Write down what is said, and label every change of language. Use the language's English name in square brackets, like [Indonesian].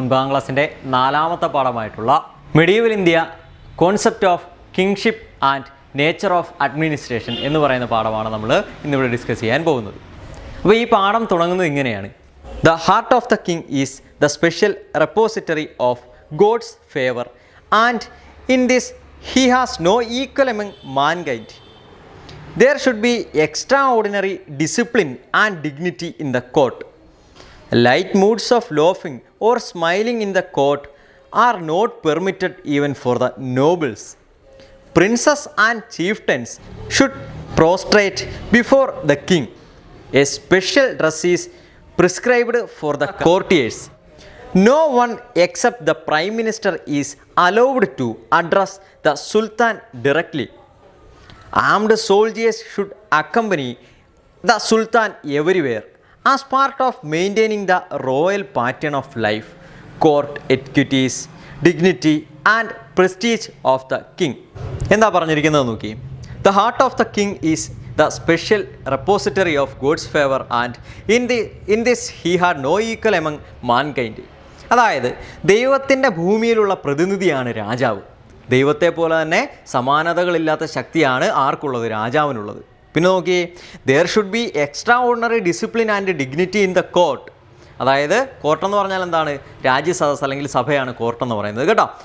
[Malayalam] 9ാം ക്ലാസ്സിൻ്റെ 4ാമത്തെ പാഠമായിട്ടുള്ള medieval India concept of kingship and nature of administration എന്ന് പറയുന്ന പാഠമാണ് നമ്മൾ ഇന്നിവിടെ ഡിസ്കസ് ചെയ്യാൻ പോകുന്നത്. അപ്പോൾ ഈ പാഠം തുടങ്ങുന്നത് ഇങ്ങനെയാണ്: [English] The heart of the king is the special repository of God's favour and in this he has no equal among mankind. There should be extraordinary discipline and dignity in the court. Light moods of laughing or smiling in the court are not permitted even for the nobles. Princes and chieftains should prostrate before the king. A special dress is prescribed for the courtiers. No one except the Prime Minister is allowed to address the Sultan directly. Armed soldiers should accompany the Sultan everywhere as part of maintaining the royal pattern of life, court etiquettes, dignity and prestige of the king. [Malayalam] എന്താ പറഞ്ഞിരിക്കുന്നത് നോക്കി. [English] The heart of the king is the special repository of God's favor and in this he had no equal among mankind. [Malayalam] അതായത് ദൈവത്തിൻ്റെ ഭൂമിയിലുള്ള പ്രതിനിധിയാണ് രാജാവ്. ദൈവത്തെ പോലെ തന്നെ സമാനതകളില്ലാത്ത ശക്തിയാണ് ആർക്കുള്ളത്? രാജാവിനുള്ളത്. പിന്നെ നോക്കി, [English] There should be extraordinary discipline and dignity in the court. [Malayalam] അതായത് കോർട്ടെന്ന് പറഞ്ഞാൽ എന്താണ്? രാജ്യസദസ് അല്ലെങ്കിൽ സഭയാണ് കോർട്ടെന്ന് പറയുന്നത് കേട്ടോ.